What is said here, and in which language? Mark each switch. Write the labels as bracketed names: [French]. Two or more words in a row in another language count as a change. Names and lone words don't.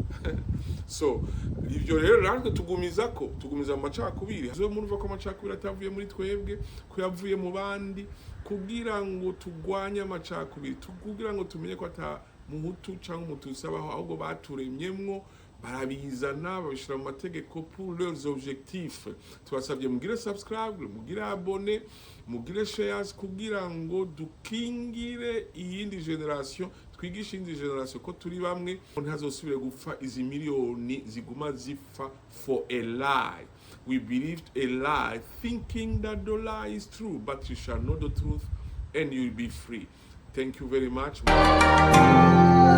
[Rundi] So ivyo rero natwe tugumiza mu macakubiri, zo murumva ko amacakubiri atavuye muri twebwe, ko yavuye mu bandi, kugira ngo tugwanye amacakubiri, kugira ngo tumenye ko ata muhutu cyangwa umututsi abaho, ahubwo baturemyemwo barabizana babishira mu mategeko [French] pour leurs objectifs. [Rundi] Tubasabye mugire subscribe, mugire abone, mugire shares kugira ngo dukingire iyindi generation, twigisha indi generation ko turi bamwe, ntazosubire gupfa izi miliyoni ziguma zipfa [English] for a lie. We believed a lie thinking that the lie is true, but you shall know the truth and you'll be free. Thank you very much.